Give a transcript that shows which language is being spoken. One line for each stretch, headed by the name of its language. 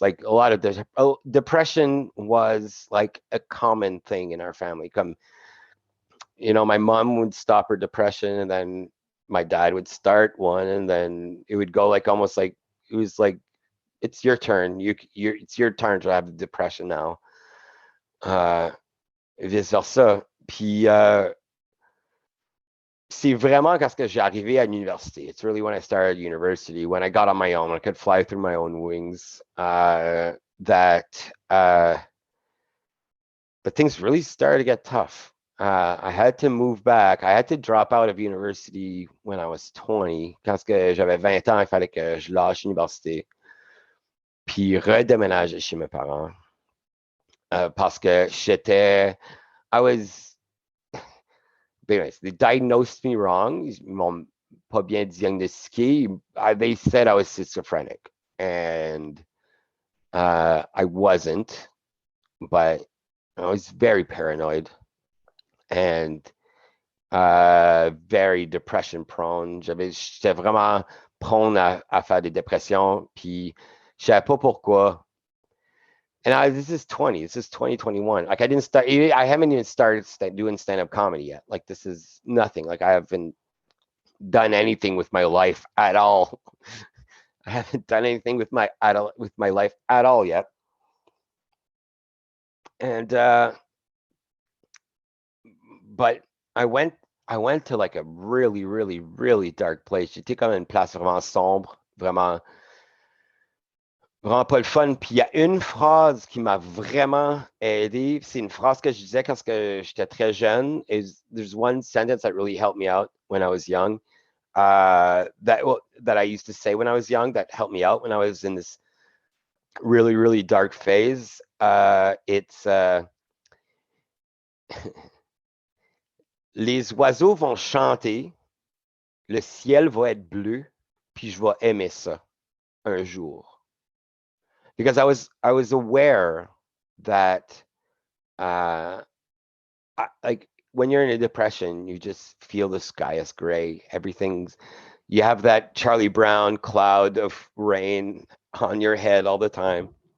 English: Like a lot of depression was like a common thing in our family. Come, my mom would stop her depression, and then my dad would start one, and then it would go like almost like it was like, it's your turn. It's your turn to have depression now. Vice versa.
French: Puis c'est vraiment quand j'ai arrivé à l'université.
English: It's really when I started university, when I got on my own, I could fly through my own wings, that things really started to get tough. I had to move back. I had to drop out of university when I was 20.
French: Quand j'avais 20 ans, il fallait que je lâche l'université. Puis redéménager chez mes parents. Parce que
English: anyways, they diagnosed me wrong.
French: Ils m'ont pas bien diagnostiqué.
English: They said I was schizophrenic, and I wasn't, but I was very paranoid and very depression prone.
French: J'étais vraiment prone à faire des dépressions, puis je savais pas pourquoi.
English: And this is 2021. Like I haven't even started doing stand-up comedy yet. Like this is nothing. Like I haven't done anything with my life at all. I haven't done anything with my life at all yet. And but I went to like a really, really, really dark place.
French: J'étais comme une place vraiment sombre, vraiment pas le fun. Puis il y a une phrase qui m'a vraiment aidé. C'est une phrase que je disais quand j'étais très jeune.
English: There's one sentence that really helped me out when I was young. That I used to say when I was young that helped me out when I was in this really, really dark phase. It's
French: Les oiseaux vont chanter, le ciel va être bleu, puis je vais aimer ça un jour.
English: Because I was aware that like when you're in a depression, you just feel the sky is gray. You have that Charlie Brown cloud of rain on your head all the time.